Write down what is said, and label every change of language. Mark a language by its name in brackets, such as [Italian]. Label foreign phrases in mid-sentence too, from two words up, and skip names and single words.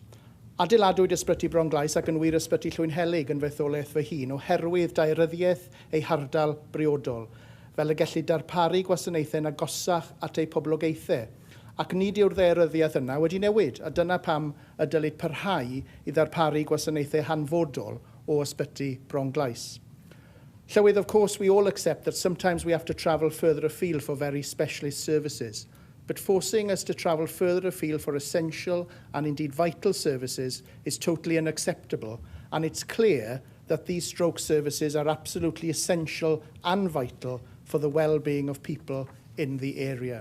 [Welsh] Adeiladwyd ysbyty Bronglais ac yn wir ysbyty Llwynhelig yn fetholaeth fy hun oherwydd daearyddiaeth ei hardal briodol, fel y gellu darparu gwasanaethau'n agosach at eu poblogaethau. Ac nid yw'r ddaearyddiaeth yna wedi newid, a dyna pam y dylid parhau i ddarparu gwasanaethau hanfodol o ysbyty Bronglais. Llywydd, [English] of course, we all accept that sometimes we have to travel further afield for very specialist services, but forcing us to travel further afield for essential and indeed vital services is totally unacceptable, and it's clear that these stroke services are absolutely essential and vital for the well-being of people in the area.